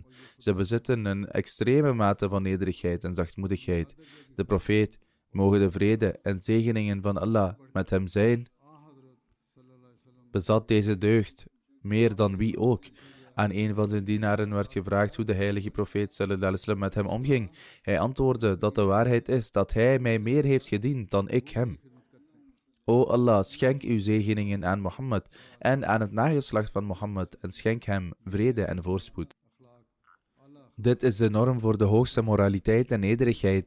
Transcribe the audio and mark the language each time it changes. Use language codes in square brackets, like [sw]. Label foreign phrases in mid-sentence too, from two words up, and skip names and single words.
[nl] Ze bezitten een extreme mate van nederigheid en zachtmoedigheid. De profeet, mogen de vrede en zegeningen van Allah met hem zijn, bezat deze deugd, meer dan wie ook. Aan een van zijn dienaren werd gevraagd hoe de heilige profeet [ar] صلى الله عليه وسلم [nl] met hem omging. Hij antwoordde dat de waarheid is dat hij mij meer heeft gediend dan ik hem. O Allah, schenk uw zegeningen aan Mohammed en aan het nageslacht van Mohammed en schenk hem vrede en voorspoed. Dit is de norm voor de hoogste moraliteit en nederigheid.